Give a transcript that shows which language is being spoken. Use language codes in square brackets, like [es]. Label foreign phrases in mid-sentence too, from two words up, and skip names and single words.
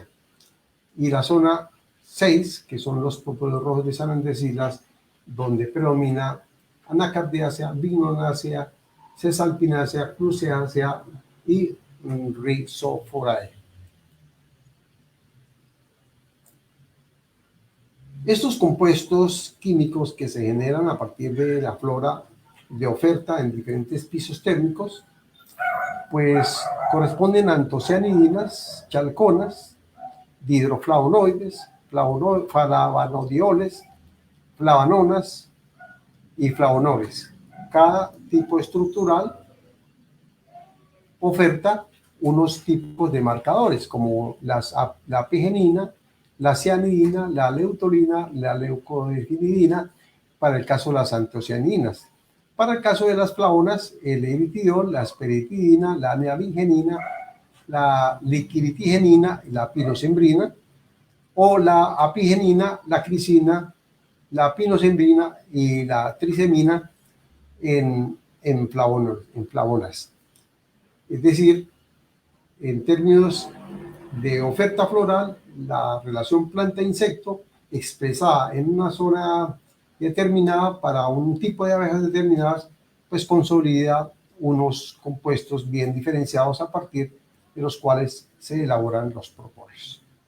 [es] Y la zona 6, que son los propóleos rojos de San Andrés Islas, donde predomina Anacardiacea, Vignonácea, Cisalpinácea, Cruceácea y Rhizoforae. Estos compuestos químicos que se generan a partir de la flora de oferta en diferentes pisos térmicos, pues corresponden a antocianidinas, chalconas, dihidroflavonoides, flavanodioles, flavanonas y flavonoles. Cada tipo estructural oferta unos tipos de marcadores, como la apigenina, la cianidina, la leutolina, la leucodefinidina, para el caso de las antocianinas. Para el caso de las flavonas, el eritidol, la asperitidina, la neavingenina, la liquiritigenina, la pinosembrina, o la apigenina, la crisina, la pinosembrina y la trisemina en flavonas. Es decir, en términos de oferta floral, la relación planta-insecto expresada en una zona determinada para un tipo de abejas determinadas, pues consolida unos compuestos bien diferenciados a partir de los cuales se elaboran los propóleos.